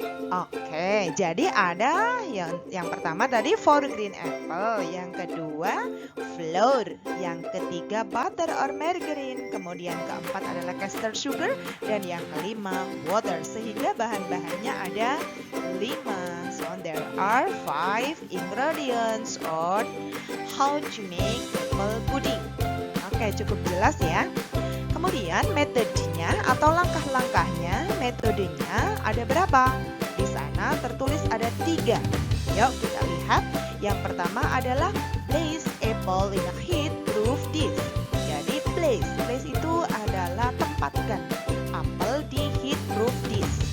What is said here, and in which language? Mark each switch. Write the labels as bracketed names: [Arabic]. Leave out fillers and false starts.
[Indonesian] Oke, jadi ada yang pertama tadi 4 green apple, yang kedua flour, yang ketiga butter or margarine, kemudian keempat adalah caster sugar, dan yang kelima water. Sehingga bahan-bahannya ada 5. [English] So there are 5 ingredients on how to make apple pudding. [Indonesian] Oke, cukup jelas ya. Kemudian metodenya atau langkah-langkahnya, metodenya ada berapa? Di sana tertulis ada 3. Yuk kita lihat. [English] Yang pertama adalah place apple in a heat-proof dish. [Indonesian] Jadi place itu adalah tempatkan apel di heat-proof dish.